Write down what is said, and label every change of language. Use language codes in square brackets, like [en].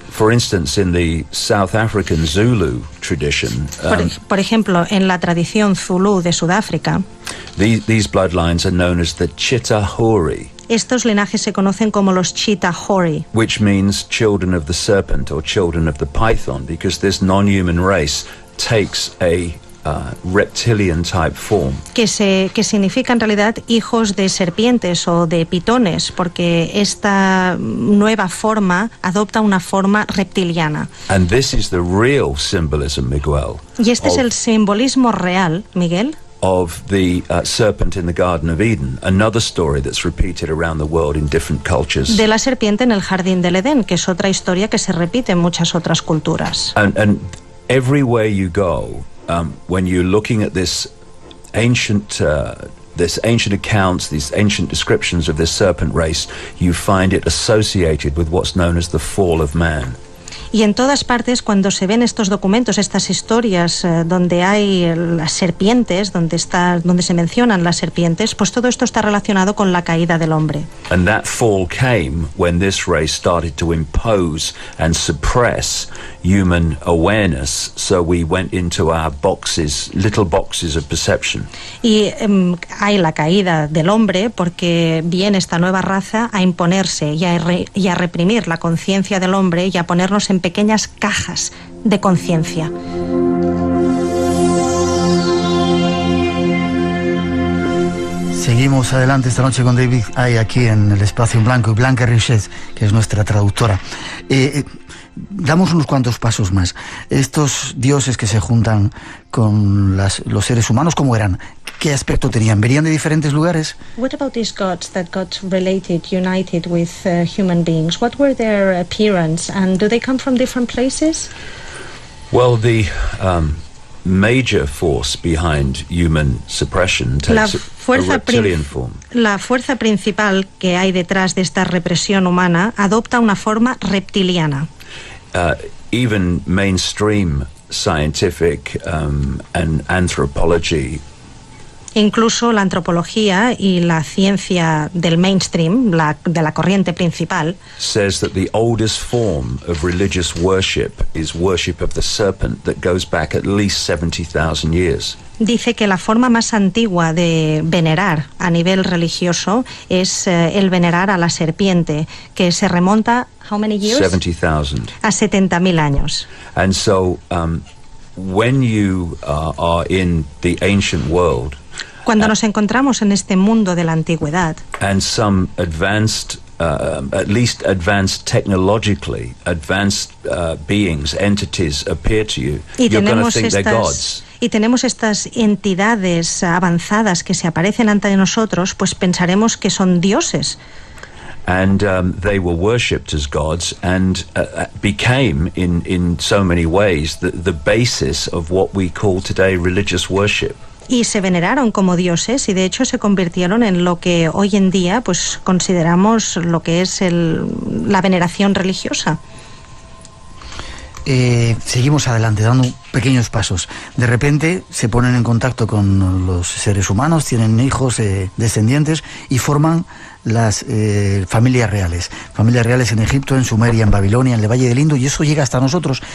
[en] For instance, in the South African Zulu tradition, [es] por ejemplo, en la tradición Zulu de Sudáfrica, [en] these bloodlines are known as the Chitahuri. [es] Estos linajes se conocen como los Chitahuri, [en] which means children of the serpent or children of the python, because this non-human race takes a reptilian type form. [es] Que significa en realidad hijos de serpientes o de pitones, porque esta nueva forma adopta una forma reptiliana. [en] And this is the real symbolism, Miguel. [es] Y este es el simbolismo real, Miguel, [en] of the serpent in the Garden of Eden, another story that's repeated around the world in different cultures. [es] De la serpiente en el Jardín del Edén, que es otra historia que se repite en muchas otras culturas. [en] And everywhere you go, when you're looking at this ancient accounts, these ancient descriptions of this serpent race, you find it associated with what's known as the fall of man. [es] Y en todas partes, cuando se ven estos documentos, estas historias donde hay las serpientes, donde se mencionan las serpientes, pues todo esto está relacionado con la caída del hombre. [en] And that fall came when this race started to impose and suppress human awareness, so we went into our boxes, little boxes of perception. [es] Y hay la caída del hombre porque viene esta nueva raza a imponerse y a reprimir la conciencia del hombre y a ponernos en pequeñas cajas de conciencia. Seguimos adelante esta noche con David Icke aquí en el Espacio en Blanco y Blanca Richet, que es nuestra traductora. Damos unos cuantos pasos más. Estos dioses que se juntan con los seres humanos, ¿cómo eran? ¿Qué aspecto tenían? ¿Venían de diferentes lugares? [en] What about these gods that got united with human beings? What were their appearance, and do they come from different places? Well, the major force behind human suppression takes a reptilian form. [es] La fuerza principal que hay detrás de esta represión humana adopta una forma reptiliana. [en] Even mainstream scientific and anthropology, [es] incluso la antropología y la ciencia del mainstream, de la corriente principal, [en] says that the oldest form of religious worship is worship of the serpent that goes back at least 70,000 years. [es] Dice que la forma más antigua de venerar a nivel religioso es el venerar a la serpiente, que se remonta [en] how many years? 70,000. [es] A 70,000 años. [en] And so when you are in the ancient world, [es] cuando nos encontramos en este mundo de la antigüedad, [en] and some advanced at least advanced technologically advanced beings, entities appear to you, you're going to think they're gods. [es] Y tenemos estas entidades avanzadas que se aparecen ante nosotros, pues pensaremos que son dioses. [en] And they were worshipped as gods and became, in so many ways, the basis of what we call today religious worship. [es] Y se veneraron como dioses y de hecho se convirtieron en lo que hoy en día pues consideramos lo que es la veneración religiosa. Seguimos adelante, dando pequeños pasos. De repente se ponen en contacto con los seres humanos, tienen hijos, descendientes, y forman las familias reales en Egipto, en Sumeria, en Babilonia, en el Valle del Indo, y eso llega hasta nosotros.